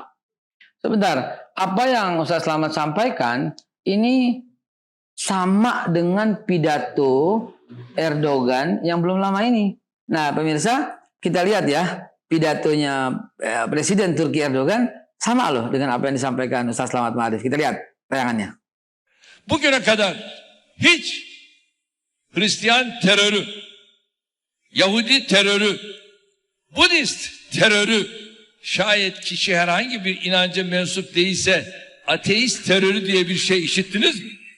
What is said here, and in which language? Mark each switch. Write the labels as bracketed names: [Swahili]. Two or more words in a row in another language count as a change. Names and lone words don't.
[Indonesian] Sebentar, apa yang Ustaz Slamet sampaikan ini sama dengan pidato Erdogan yang belum lama ini. Nah, pemirsa, kita lihat ya, pidatonya Presiden Turki Erdogan sama loh dengan apa yang disampaikan Ustaz Slamet Ma'arif. Kita lihat tayangannya. [Turkish] Bugüne kadar hiç Hristiyan terörü, Yahudi terörü, Budist terörü, şayet kişi herhangi bir inanca mensup değilse ateist terörü diye bir şey işittiniz mi?